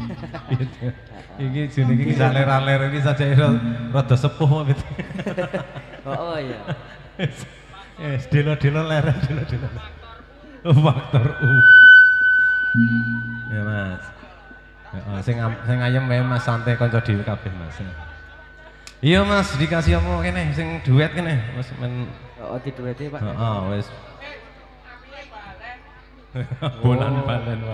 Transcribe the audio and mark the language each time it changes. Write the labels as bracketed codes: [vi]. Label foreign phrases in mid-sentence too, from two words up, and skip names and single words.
[jv] Iki jenenge iki ler-ler iki saja rada sepuh gitu. Oh iya. Delo-delo ler, delo-delo. Faktor U. Ya Mas. Heeh, sing ayem wae Mas santai kanca dhewe kabeh Mas. Iya Mas, [id] dikasih apa [jv] kene sing duet kene Mas men. Oh didueti Pak. Heeh, wis. Bulan balen wae.